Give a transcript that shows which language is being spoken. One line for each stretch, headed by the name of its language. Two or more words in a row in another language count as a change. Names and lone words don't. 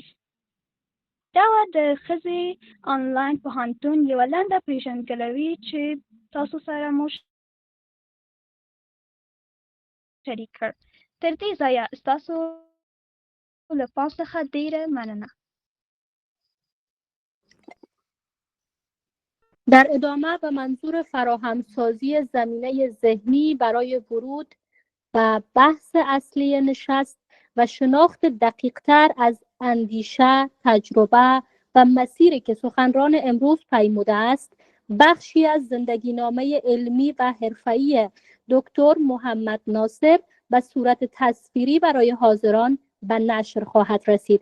Pashto: دا د ښځې آنلاین پوهنتون یوه لنډه پیژندګلوي چې تاسو سره مو شریک کړ. تر دې ځایه ستاسو له پام څخه ډیره مننه.
Persian: در ادامه به منظور فراهمسازی زمینه ذهنی برای ورود و بحث اصلی نشست و شناخت دقیق‌تر از اندیشه، تجربه و مسیری که سخنران امروز پیموده است، بخشی از زندگینامه علمی و حرفه‌ای دکتر محمد ناصر به صورت تصویری برای حاضران به نشر خواهد رسید.